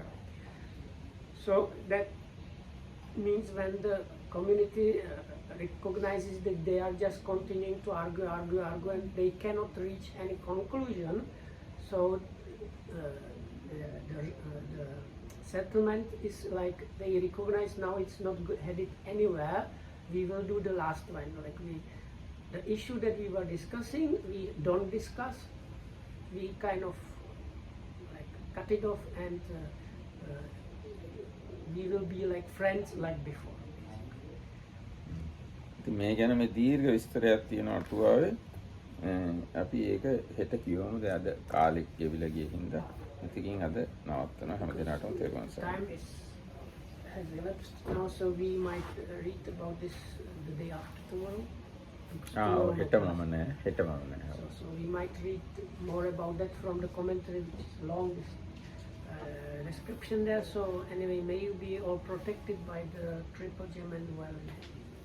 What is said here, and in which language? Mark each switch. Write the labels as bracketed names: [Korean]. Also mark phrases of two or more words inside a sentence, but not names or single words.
[English] So that means when the community recognizes that they are just continuing to argue and they cannot reach any conclusion, so the settlement is like they recognize now it's not headed anywhere. We will do the last one. Like the issue that we were discussing, we don't discuss. We kind of like cut it off, and we will be like friends like before. [Sinhala] ඉතින් මේ ගැන මේ දීර්ඝ විස්තරයක් තියෙනවා අටුවාවේ. අපි ඒක හෙට කියවමුද අද කාලෙක ගෙවිලා ගිය හින්දා. ඉතින් අද නවත්තනවා හැම දිනකටම තේරුම් ගන්න. [English] Time has elapsed now, so we might read about this the day after tomorrow. [Sinhala] හෙටමම නෑ. [English] So we might read more about that from the commentary, which is long description there. So anyway, may you be all protected by the triple gem and well.